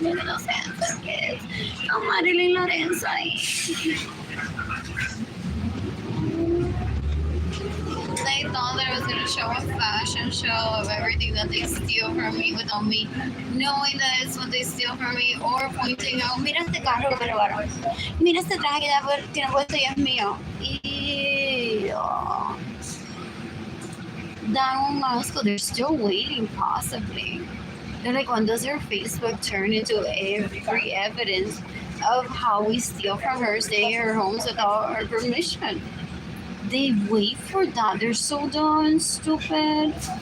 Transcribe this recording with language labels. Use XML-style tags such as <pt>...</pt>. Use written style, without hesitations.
<en>Look at those handsome kids. Oh, Arlene Lorenzo. They thought that I was going to show a fashion show of everything that they steal from me without me knowing that it's what they steal from me or pointing out,</en> <es>mira este carro que me robaron. Mira este traje que tiene puesto y es mío.</es> <en>Ew. Down Moscow, they're still waiting, possibly. They're like, when does her Facebook turn into every evidence of how we steal from her, staying in her homes without her permission? They wait for that. They're so dumb, stupid.</en>